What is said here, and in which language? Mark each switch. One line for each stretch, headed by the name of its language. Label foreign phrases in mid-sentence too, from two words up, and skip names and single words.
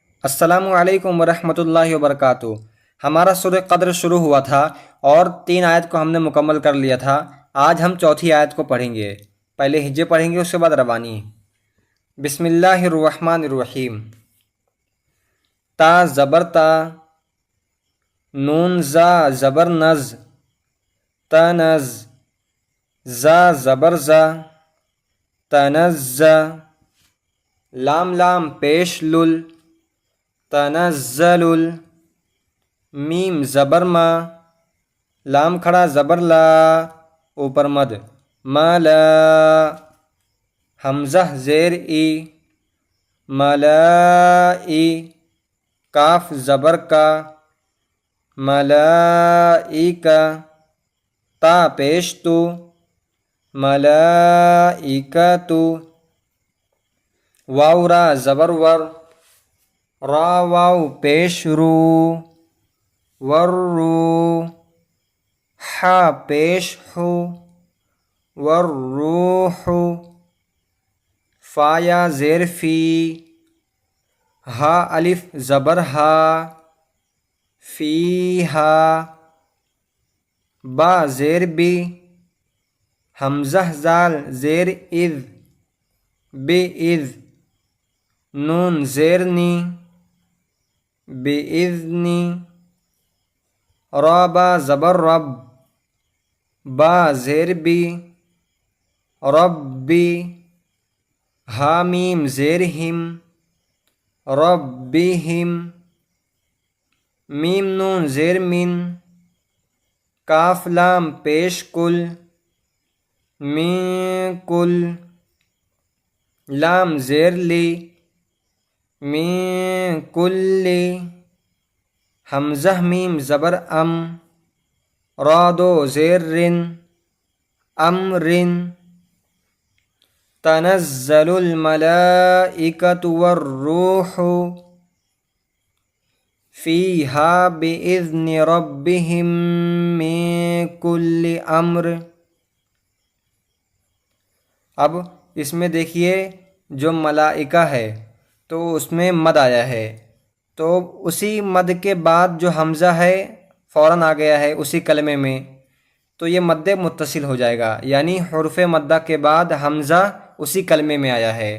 Arabic: السلام علیکم ورحمۃ اللہ وبرکاتہ۔
Urdu: ہمارا سورہ قدر شروع ہوا تھا اور 3 آیت کو ہم نے مکمل کر لیا تھا۔ آج ہم چوتھی آیت کو پڑھیں گے۔ پہلے ہجے پڑھیں گے، اس کے بعد روانی۔
Arabic: بسم اللہ الرحمن الرحیم۔
Urdu: تا زبر تا، نون زا زبر نز، تنز، زا زبر زا، تنز، لام لام پیش لل، تنزل، میم زبر ما، لام کھڑا زبر لا، اوپر مد، مالا، حمزہ زیر ای، ملائی، کاف زبر کا، ملائکہ، تا پیش تو، ملائکۃ، واو را زبر ور، را واو پیش رو، وررو، حا پیش حو، والروح، فا یا زیر فی، ہا الف زبر ہا، فیہا، با زیر بی، حمزہ زال زیر اذ، بِاذ، نون زیر نی، بِاذنی، را با زبر رب، با زیر بی، ربی، ہا میم زیر ہم، ربہم، میم نون زیر من، کاف لام پیش کل، من کل، لام زیر لی، من کل، حمزہ میم زبر ام، را دو زیر رن، امرن،
Arabic: تنزل الملائکۃ والروح فیہا بإذن ربہم من کل امر۔
Urdu: اب اس میں دیکھیے جو ملائکہ ہے تو اس میں مد آیا ہے، تو اسی مد کے بعد جو حمزہ ہے فوراً آ گیا ہے اسی کلمے میں، تو یہ مد متصل ہو جائے گا، یعنی حرف مدہ کے بعد حمزہ اسی کلمے میں آیا ہے۔